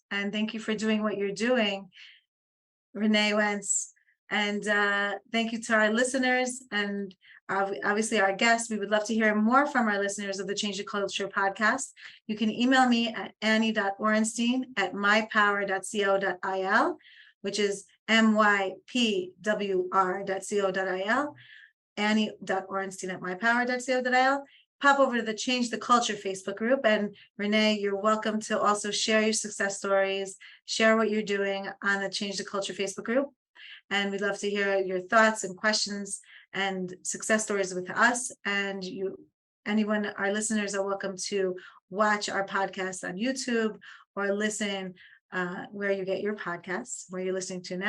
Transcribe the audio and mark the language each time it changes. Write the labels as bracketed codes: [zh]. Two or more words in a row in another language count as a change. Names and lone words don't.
[en] And thank you for doing what you're doing, Renee Wentz. And thank you to our listeners and obviously our guests. We would love to hear more from our listeners of the Change the Culture podcast. You can email me at annie.orenstein@mypower.co.il, which is mypwr.co.il, annie.orenstein@mypower.co.il. Pop over to the Change the Culture Facebook group. And Renee, you're welcome to also share your success stories, share what you're doing on the Change the Culture Facebook group. And we'd love to hear your thoughts and questions and success stories with us. And our listeners are welcome to watch our podcast on YouTube or listen where you get your podcasts, where you're listening to now.